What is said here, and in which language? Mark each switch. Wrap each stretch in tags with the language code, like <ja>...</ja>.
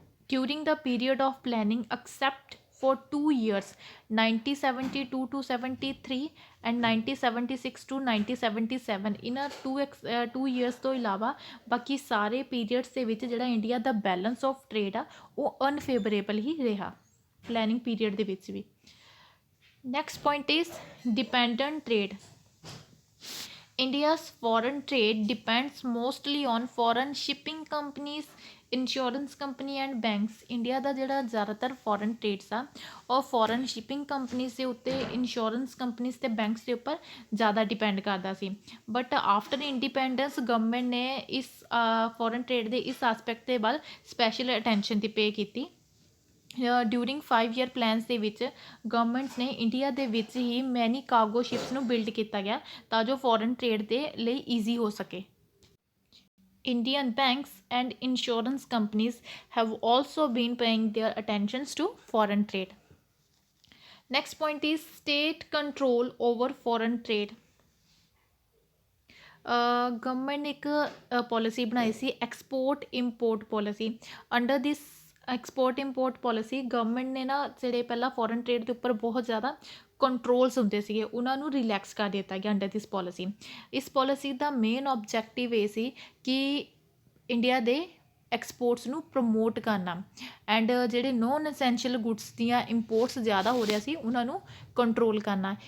<en>during the period of planning except for 2 years 1972 to 73 and 1976 to 1977</en> <pa>ਇਹਨਾਂ 2 years ਤੋਂ ਇਲਾਵਾ ਬਾਕੀ ਸਾਰੇ ਪੀਰੀਅਡਸ ਦੇ ਵਿੱਚ ਜਿਹੜਾ India ਦਾ balance of trade ਆ ਉਹ ਅਨਫੇਵਰੇਬਲ ਹੀ ਰਿਹਾ ਪਲੈਨਿੰਗ ਪੀਰੀਅਡ ਦੇ ਵਿੱਚ ਵੀ।</pa> <en>Next point is dependent trade. India's foreign trade depends mostly on foreign shipping companies, insurance company and banks.</en> <pa>India ਦਾ ਜਿਹੜਾ ਜ਼ਿਆਦਾਤਰ ਫੋਰਨ ਟ੍ਰੇਡਸ ਆ ਉਹ ਫੋਰਨ ਸ਼ਿਪਿੰਗ ਕੰਪਨੀਜ਼ ਦੇ ਉੱਤੇ, ਇੰਸ਼ੋਰੈਂਸ ਕੰਪਨੀਜ਼ ਅਤੇ ਬੈਂਕਸ ਦੇ ਉੱਪਰ ਜ਼ਿਆਦਾ ਡਿਪੈਂਡ ਕਰਦਾ ਸੀ।</pa> <en>but after independence</en> <pa>ਗਵਰਨਮੈਂਟ ਨੇ ਇਸ ਫੋਰਨ ਟ੍ਰੇਡ ਦੇ ਇਸ ਆਸਪੈਕਟ ਦੇ ਵੱਲ ਸਪੈਸ਼ਲ ਅਟੈਂਸ਼ਨ ਦੀ ਪੇ ਕੀਤੀ। ਡਿਊਰਿੰਗ 5 year ਪਲੈਨਸ ਦੇ ਵਿੱਚ ਗਵਰਨਮੈਂਟਸ ਨੇ ਇੰਡੀਆ ਦੇ ਵਿੱਚ ਹੀ ਮੈਨੀ ਕਾਰਗੋ ਸ਼ਿਪਸ ਨੂੰ ਬਿਲਡ ਕੀਤਾ ਗਿਆ ਤਾਂ ਜੋ ਫੋਰਨ ਟ੍ਰੇਡ ਦੇ ਲਈ ਈਜ਼ੀ ਹੋ ਸਕੇ।</pa> <en>Indian banks and insurance companies have also been paying their attentions to foreign trade. Next point is state control over foreign trade. Government</en> <pa>ਨੇ ਇੱਕ</pa> <en>policy</en> <pa>ਬਣਾਈ ਸੀ</pa> <en>export import policy. Under this export import policy</en> <pa>government ਨੇ ਨਾ ਜਿਹੜੇ ਪਹਿਲਾਂ foreign trade ਦੇ ਉੱਪਰ ਬਹੁਤ ਜ਼ਿਆਦਾ ਕੰਟਰੋਲਸ ਹੁੰਦੇ ਸੀਗੇ ਉਹਨਾਂ ਨੂੰ ਰਿਲੈਕਸ ਕਰ ਦਿੱਤਾ ਗਿਆ</pa> <en>Under this policy.</en> <pa>ਇਸ ਪੋਲਿਸੀ ਦਾ ਮੇਨ ਓਬਜੈਕਟਿਵ ਇਹ ਸੀ ਕਿ ਇੰਡੀਆ ਦੇ ਐਕਸਪੋਰਟਸ ਨੂੰ ਪ੍ਰਮੋਟ ਕਰਨਾ ਐਂਡ ਜਿਹੜੇ ਨੋਨ ਅਸੈਂਸ਼ੀਅਲ ਗੁੱਡਸ ਦੀਆਂ ਇੰਪੋਰਟਸ ਜ਼ਿਆਦਾ ਹੋ ਰਿਹਾ ਸੀ ਉਹਨਾਂ ਨੂੰ ਕੰਟਰੋਲ ਕਰਨਾ।</pa>